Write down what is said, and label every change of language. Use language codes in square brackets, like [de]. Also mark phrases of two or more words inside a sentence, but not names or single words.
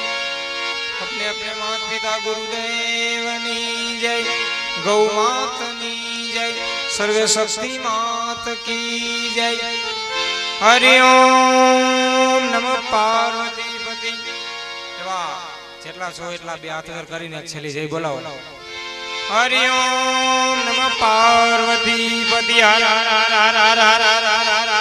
[hi] अपने अपने माता पिता गुरुदेवनी जय। गौ मातनी जय। सर्वे शक्ति मात की जय। हरि ओम नमः पार्वती पति। [gu] જેટલા છો એટલા બે હાથ કરીને છેલ્લી જય બોલાવો। [hi] हरि ओम नमः पार्वती पति हर हर हर हर हर हर हर